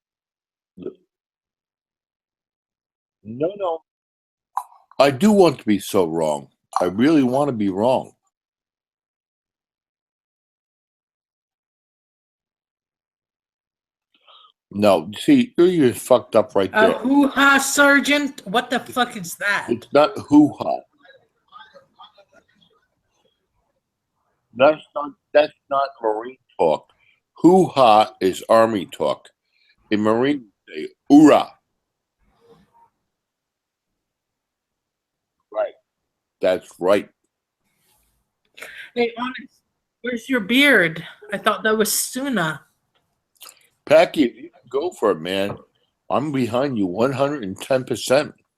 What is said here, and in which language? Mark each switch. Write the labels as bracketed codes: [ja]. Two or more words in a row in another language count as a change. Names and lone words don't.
[en] No. I do want to be so wrong. I really want to be wrong. No, see, you're fucked up right there. Hoo-ha, Sergeant? What the fuck is that? It's not hoo-ha. That's not Marine talk. Hoo-ha is Army talk. In Marine, they say, hoorah. Right. That's right. Hey, honest, where's your beard? I thought that was Suna. Packy, if you can go for it, man, I'm behind you 110%.